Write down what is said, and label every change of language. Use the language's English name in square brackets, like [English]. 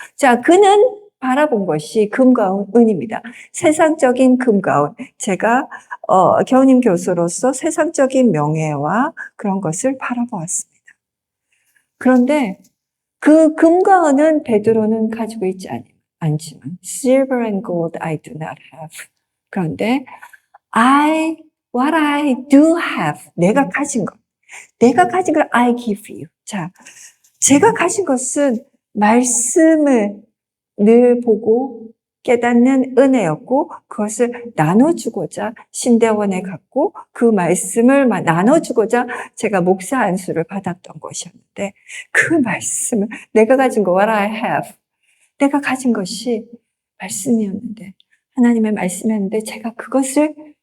[Korean] 자, 그는 바라본 것이 금과 은입니다. 세상적인 금과 은. 제가 교우님 교수로서 세상적인 명예와 그런 것을 바라보았습니다. 그런데 그 금과 은은 베드로는 가지고 있지 않아요. 않지만 [English] silver and gold I do not have. [Korean] 그런데 [English] what I do have, [Korean] 내가 가진 것, 내가 가진 걸 [English] I give you. [Korean] 자, 제가 가진 것은 말씀을 늘 보고 깨닫는 은혜였고 그것을 나눠주고자 신대원에 갔고 그 말씀을 나눠주고자 제가 목사 안수를 받았던 것이었는데 그 말씀을 내가 가진 거 [English] what I have, [Korean] 내가 가진 것이 말씀이었는데 하나님의 말씀이었는데 제가 그것을